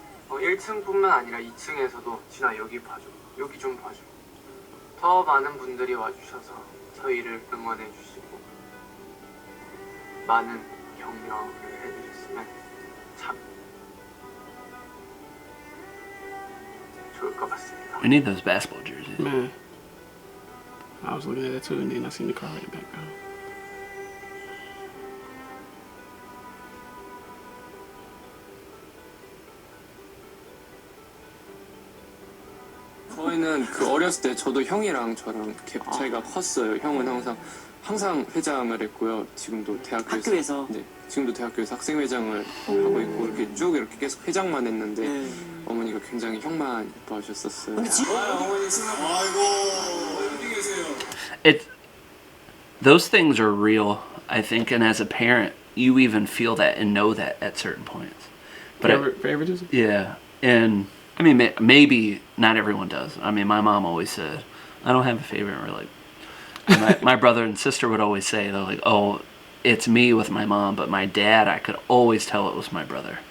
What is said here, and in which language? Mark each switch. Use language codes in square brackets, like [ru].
[ko] 1층뿐만 아니라 2층에서도 진아 여기 봐줘. 여기 좀 봐줘. 더 많은 분들이 와주셔서 저희를 응원해 주시고 많은 격려를 해주셨으면 참 좋을 것 같습니다. [en] We need those basketball jerseys. Man. I was looking at that too, and then I seen the car in the background. [ko] 저희는 그 어렸을 때 저도 형이랑 저랑 갭 차이가 컸어요. 형은 항상 회장을 했고요. 지금도 학교에서 네, 지금도 대학교에서 학생회장을 하고 있고 이렇게 쭉 이렇게 계속 회장만 했는데 어머니가 굉장히 형만 예뻐하셨었어요. 어머니 아이고 어디 계세요? [en] Those things are real, I think, and as a parent, you even feel that and know that at certain points. But favoritism? Yeah, and I mean, maybe not everyone does. I mean, my mom always said, I don't have a favorite. Or like, my brother and sister would always say, they're like, oh, it's me with my mom, but my dad, I could always tell it was my brother.